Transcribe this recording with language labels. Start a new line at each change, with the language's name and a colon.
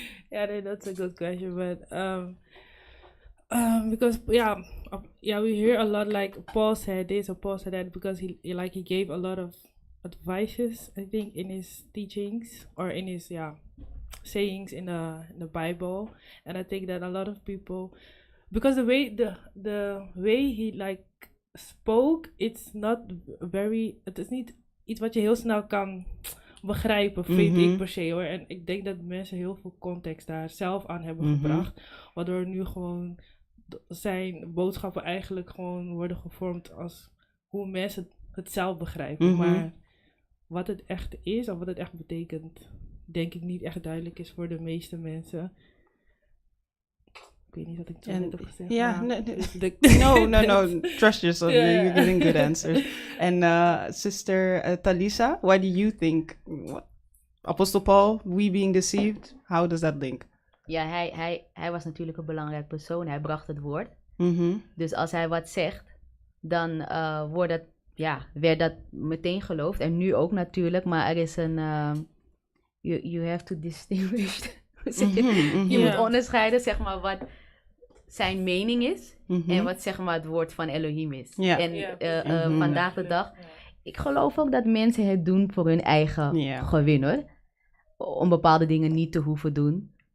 English: Yeah, that's a good question, but because we hear a lot like Paul said this or Paul said that, because he gave a lot of advices, I think, in his teachings or in his sayings in the Bible, and I think that a lot of people, because the way he like spoke, it's not very,
Dutch: het is niet iets wat je heel snel kan begrijpen, vind ik per se hoor. En ik denk dat mensen heel veel context daar zelf aan hebben gebracht, waardoor nu gewoon zijn boodschappen eigenlijk gewoon worden gevormd als hoe mensen het zelf begrijpen. Maar wat het echt is of wat het echt betekent, denk ik niet echt duidelijk is voor de meeste mensen. Ik weet niet wat ik zo net heb gezegd.
English: Yeah,
Dutch: maar
English: no. Trust yourself. You're giving good answers. And Sister Talisa, why do you think Apostle Paul, we being deceived, how does that link?
Dutch: Ja, hij was natuurlijk een belangrijk persoon. Hij bracht het woord. Mm-hmm. Dus als hij wat zegt, dan werd dat meteen geloofd. En nu ook natuurlijk, maar er is een...
English: you have to distinguish.
Dutch: Je moet onderscheiden, zeg maar, wat zijn mening is en wat, zeg maar, het woord van Elohim is. En vandaag de dag, ik geloof ook dat mensen het doen voor hun eigen gewin, hoor. Om bepaalde dingen niet te hoeven doen.